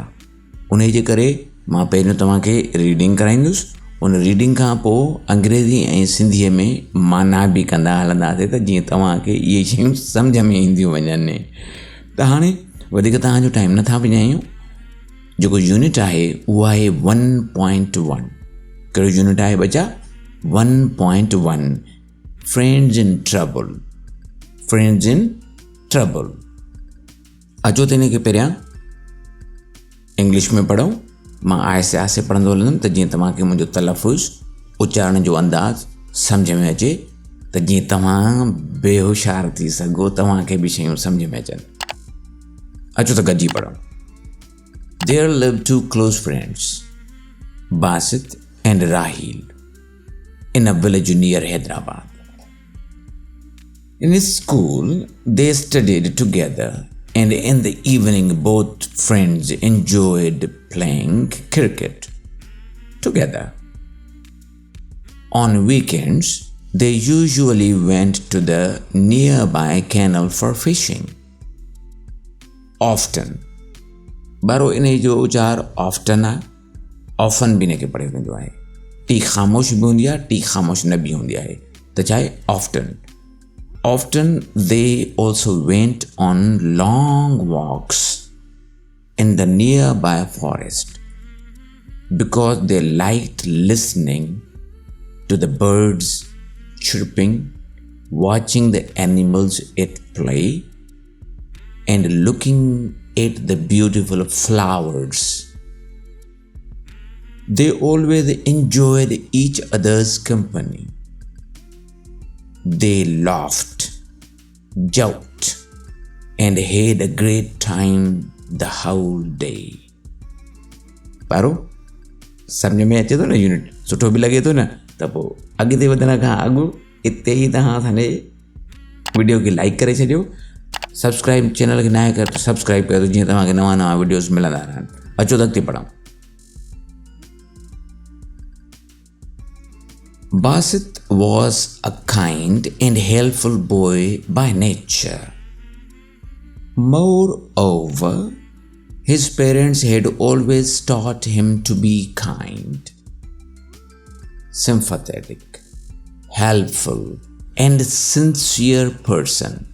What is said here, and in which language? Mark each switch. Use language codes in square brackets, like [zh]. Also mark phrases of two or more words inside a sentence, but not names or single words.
[sd] उन जे करे मां पहिरियों तव्हांखे रीडिंग कराईंदुसि, उन रीडिंग खां पोइ अंग्रेज़ी ऐं सिंधीअ में माना बि कंदा हलंदासीं त जीअं तव्हांखे इहे शयूं सम्झ में ईंदियूं वञनि। त हाणे वधीक तव्हांजो टाइम नथा विञायूं। जेको यूनिट आहे उहो आहे 1.1। कहिड़ो यूनिट आहे बचा? 1.1 [en] friends in trouble. friends in trouble. [sd] अचो त हिन खे पहिरियां इंग्लिश में पढ़ूं। मां आहिस्ते आहिस्ते पढ़ंदो हलंदुमि त जीअं तव्हांखे मुंहिंजो तलफ़ुज़ उचारण जो अंदाज़ सम्झ में अचे, त जीअं तव्हां बेहोशार थी सघो, तव्हांखे बि शयूं सम्झ में अचनि। अचो त गॾिजी पढ़ूं। [en] There lived two close friends, Basit and Rahil, in a village near Hyderabad. In his school, they studied together, and in the evening both friends enjoyed playing cricket together. On weekends, they usually went to the nearby canal for fishing. Often. [sd] बारो इन जो उचार ऑफ्टन आहे, ऑफन बि इनखे पढ़ियो वेंदो आहे। टी ख़ामोश बि हूंदी आहे, टी ख़ामोश न बि हूंदी आहे, त छा आहे ऑफ्टन। [en] Often they also went on long walks in the nearby forest because they liked listening to the birds chirping, watching the animals at play, and looking at the beautiful flowers. They always enjoyed each other's company. They laughed, joked, and had a great time the whole day. [sd] पारो सम्झ में अचे थो न यूनिट, सुठो बि लॻे थो न। त पोइ अॻिते वधण खां अॻु हिते ई तव्हां असांजे वीडियो खे लाइक करे छॾियो। [en] subscribe channel [sd] खे न आहे कर त सब्सक्राइब कयो जीअं तव्हांखे नवां नवां वीडियोस मिलंदा रहनि। अचो त अॻिते पढ़ूं। [en] Basit was a kind and helpful boy by nature. Moreover, his parents had always taught him to be kind, sympathetic, helpful, and sincere person.